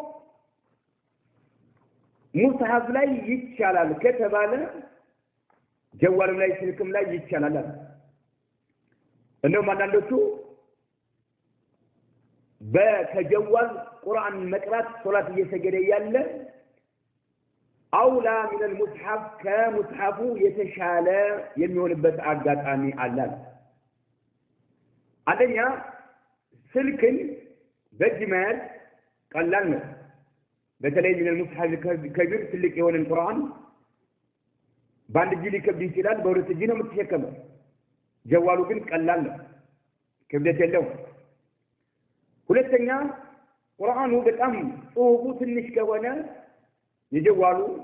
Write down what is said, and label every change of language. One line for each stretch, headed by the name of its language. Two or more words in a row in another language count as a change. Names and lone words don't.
Amharic: ሙስሐፍ ላይ ይቻላል ከተባለ ጀዋልም ላይ ስልክም ላይ ይቻላል እንደውም አንዳንዶቹ በከጀዋል ቁርአን መቅራት ሶላት እየሰገደ ያለ አውላ
Arabic: من المصحف
Amharic: ከሙስሐፉ የተሻለ የሚሆንበት አጋጣሚ አለ አንደኛ ስልክን በእጅ መያዝ ቀላል ነው በተለይ
Arabic: من المصحف
Amharic: ከቢር ትልቅ የሆነን ቁርአን በአንድ እጅ ሊከብድ ይችላል በሁለት እጅ ነው የምትሸከመው ጀዋሉ ግን ቀላል ነው ክብደት የለውም ሁለተኛ ቁርአኑ በጣም ጽሁፉ ትንሽ ከሆነ የጀዋሉ